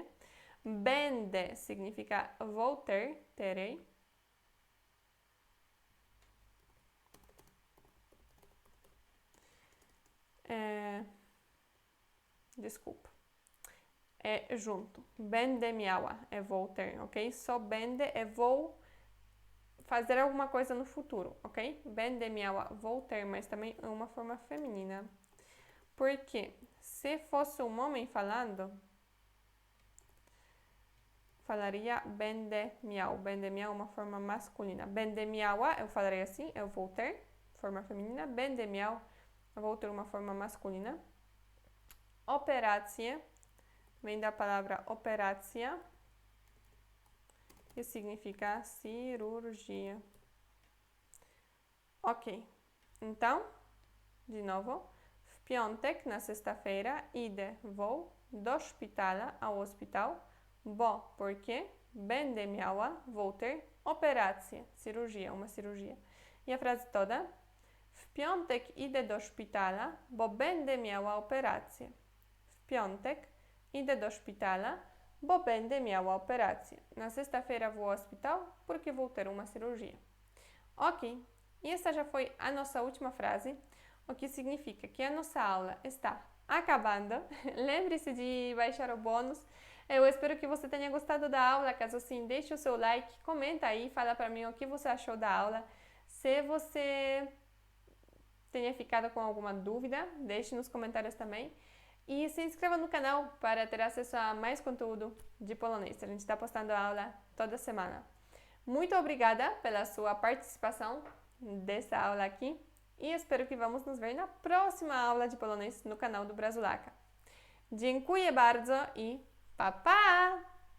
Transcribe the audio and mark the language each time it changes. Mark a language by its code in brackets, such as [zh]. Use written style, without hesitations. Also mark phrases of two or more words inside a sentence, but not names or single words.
[pt] Będę significa vou ter, terei. Desculpa. É junto. [pl] Będę miała [pt] é vou ter, ok? Só będę é vou fazer alguma coisa no futuro, ok? [pl] Będę miała, [pt] vou ter, mas também é uma forma feminina. Porque se fosse um homem falando, falaria [pl] będę miał. Będę miał [pt] uma forma masculina. [pl] Będę miała, [pt] eu falaria assim, eu vou ter, forma feminina. [pl] Będę miał, [pt] eu vou ter uma forma masculina. Operacje, vem da palavra operacja, que significa cirurgia. Ok, então, de novo, [pl] w piątek, [pt] na sexta-feira, idę, vou, [pl] do szpitala, [pt] ao hospital, bo, porque, [pl] będę miała, [pt] vou ter, operację, cirurgia, uma cirurgia. E a frase toda? [pl] W piątek idę do szpitala, bo będę miała operację. W piątek idę do szpitala, bo będę miała operację. [pt] Na sexta-feira vou ao hospital, porque vou ter uma cirurgia. Ok, e essa já foi a nossa última frase, o que significa que a nossa aula está acabando. Lembre-se de baixar o bônus. Eu espero que você tenha gostado da aula. Caso sim, deixe o seu like, comenta aí, fala para mim o que você achou da aula. Se você tenha ficado com alguma dúvida, deixe nos comentários também. E se inscreva no canal para ter acesso a mais conteúdo de polonês. A gente está postando aula toda semana. Muito obrigada pela sua participação dessa aula aqui e espero que vamos nos ver na próxima aula de polonês no canal do Brazulaca. [pl] Dziękuję bardzo i pa pa!